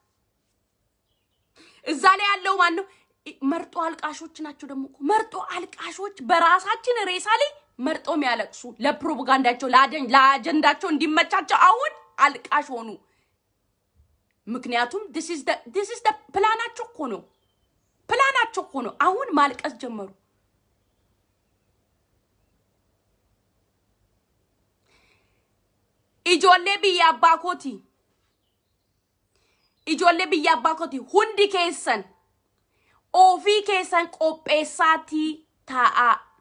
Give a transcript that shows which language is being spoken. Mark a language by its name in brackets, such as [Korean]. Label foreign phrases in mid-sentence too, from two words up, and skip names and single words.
[Amharic] እዛ ላይ ያለው ማን ነው መርጦ አልቃሾች ናቸው ደግሞ መርጦ አልቃሾች በራሳችን ሬሳ ላይ መርጦ የሚያለቅሱ ለፕሮፓጋንዳቸው ለአጀንዳቸው እንዲመቻቸው አሁን አልቃሽ ሆኑ ምክንያቱም [English] this is the [Amharic] ፕላናቸው እኮ ነው አሁን ማልቀስ ጀመሩ [Oromo] ijoollee biyya abbaa kooti hundi keessan ofii keessan qopheessaatii taa'aa